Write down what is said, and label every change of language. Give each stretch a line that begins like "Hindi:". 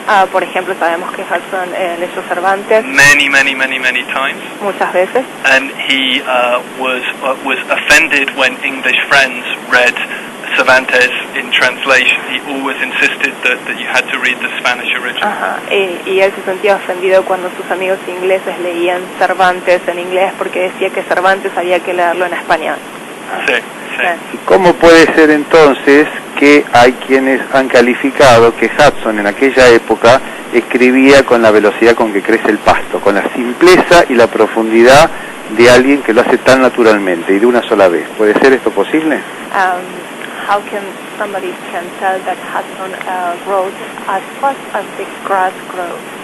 Spanish: Por ejemplo, sabemos que Hudson leyó Cervantes
English: many times.
Spanish: Muchas veces.
English: And he was offended when English friends read Cervantes in translation. He always insisted that you had to read the Spanish original.
Spanish: Y él se sentía ofendido cuando sus amigos ingleses leían Cervantes en inglés porque decía que Cervantes había que leerlo en español. Sí. ¿Y cómo puede ser entonces que hay quienes han calificado que Hudson en aquella época escribía con la velocidad con que crece el pasto, con la simpleza y la profundidad de alguien que lo hace tan naturalmente y de una sola vez? ¿Puede ser esto posible?
English: how can somebody can tell that Hudson grows as fast as the grass grows?